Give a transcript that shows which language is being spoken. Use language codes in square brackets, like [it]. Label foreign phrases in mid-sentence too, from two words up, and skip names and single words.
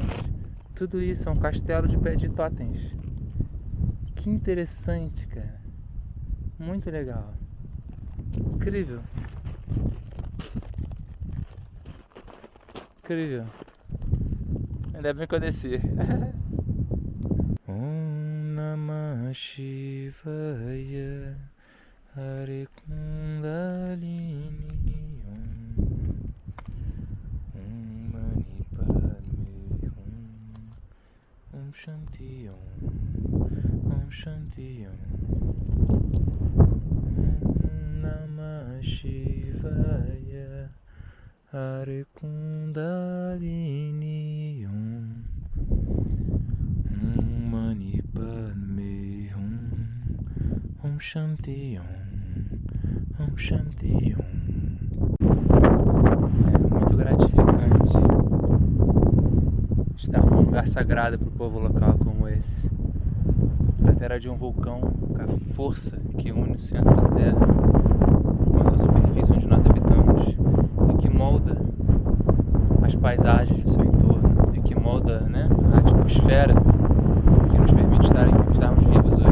[pt] Tudo isso é um castelo de totens. Que interessante, cara. Muito legal. Incrível. Incrível. Ainda bem que eu desci. [sa] Om Namah Shivaya Hare Kundalini Om Mani Padme Om Shanti Om Shanti Om Namah Shivaya Hare Kundalini Om Mani Padme Om Shanti Om Shanti Om. [pt] É muito gratificante estar num lugar sagrado para o povo local como esse. Cratera de um vulcão com a força que une o centro da Terra com a sua superfície onde nós habitamos e que molda as paisagens do seu entorno e que molda, né, a atmosfera que nos permite estarmos vivos hoje.